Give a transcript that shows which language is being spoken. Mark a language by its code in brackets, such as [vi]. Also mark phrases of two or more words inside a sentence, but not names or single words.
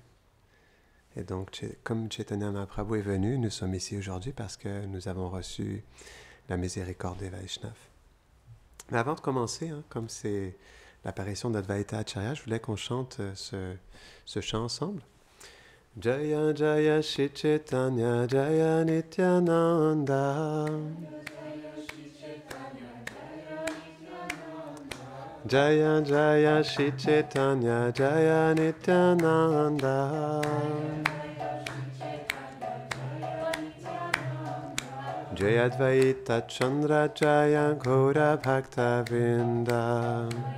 [fr] Et donc, comme Chaitanya Mahaprabhu est venu, nous sommes ici aujourd'hui parce que nous avons reçu la miséricorde des Vaishnavas. Mais avant de commencer, comme c'est l'apparition d'Advaita Acharya, je voulais qu'on chante ce chant ensemble. [sa] जय जय श्री चैतन्य जय नित्यानन्द जय जय श्री चैतन्य जय नित्यानन्द जय अद्वैत चन्द्र जय गौर भक्त वृन्द